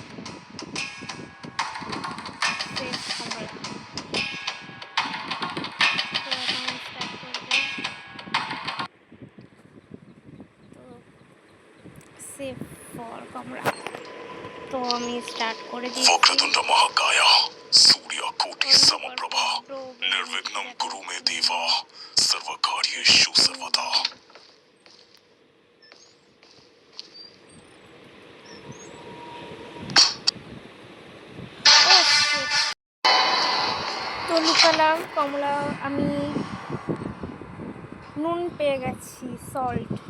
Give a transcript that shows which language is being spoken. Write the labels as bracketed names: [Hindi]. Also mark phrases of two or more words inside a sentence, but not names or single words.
[Bangla] শেষ কমলা। তো এখন স্টার্ট করবে। তো [English] save for [Bangla] কমলা। তো আমি স্টার্ট করে দিচ্ছি। [Sanskrit] वक्रतुंड महाकाय सूर्यकोटि समप्रभा निर्विघ्नं कुरु मे देव सर्वकार्येषु सर्वदा। [Bangla] তো লিখালাম কমলা, আমি নুন পেয়ে গেছি, সল্ট।